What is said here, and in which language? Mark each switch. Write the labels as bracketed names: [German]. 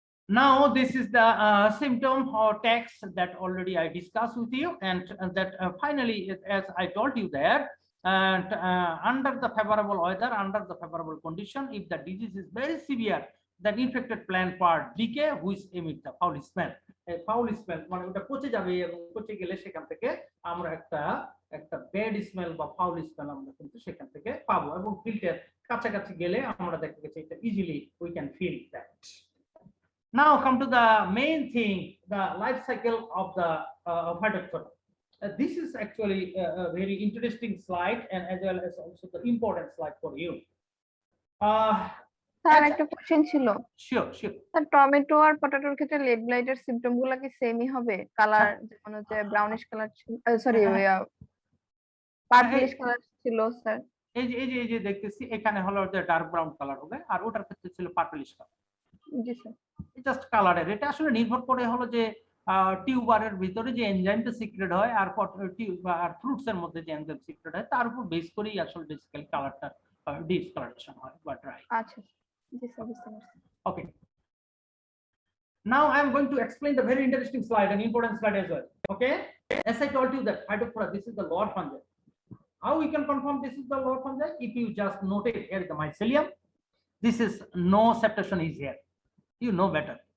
[English] Now, this is the symptom or text that already I discussed with you, and that finally, as I told you there, and under the favorable weather, under the favorable condition, if the disease is very severe, the infected plant part decay, which emit the foul smell. A foul smell, [Bangla] মানে ওটা পচে যাবে এবং পচে গেলে সেখান থেকে আমরা একটা ব্যাড স্মেল বা ফাউল স্মেল আমরা কিন্তু সেখান থেকে পাবো, এবং ফিল্টার কাছাকাছি গেলে আমরা দেখা গেছে এটা easily [English] We can feel that. Now come to the main thing, the life cycle of the Phytophthora. This is actually a very interesting slide, and as well as also the important slide for you. [Bangla] Sir একটা question ছিল। [English] Sure. [Bangla] Sir tomato আর পটেটোর ক্ষেত্রে lead ব্লাইটের symptom গুলো কি সেমই হবে? Colour যেমন হচ্ছে brownish colour, sorry purplish colour ছিল স্যার। এই যে দেখতেছি এখানে হলো যে ডার্ক ব্রাউন কালার হবে, আর ওটার ক্ষেত্রে ছিল পার্পলিশ কালার। জি স্যার। জাস্ট কালারের, এটা আসলে নির্ভর করে হলো যে টিউবারের ভিতরে যে এনজাইমটা সিক্রেট হয় আর আর ফ্রুটস এর মধ্যে যে এনজাইম সিক্রেট হয় তার উপর বেস করেই আসলে বেসিক্যালি কালারটা ডিসকালারেশন হয়, বাট রাইট। আচ্ছা জি স্যার, বুঝতে পারছি। [English] Okay, now I am going to explain the very interesting slide, an important slide as well. Okay, as I told you that Phytophthora, this is the lower fungi. How we can confirm this is the lower fungi? If you just note it, here is the mycelium, this is no septation is here, you know better.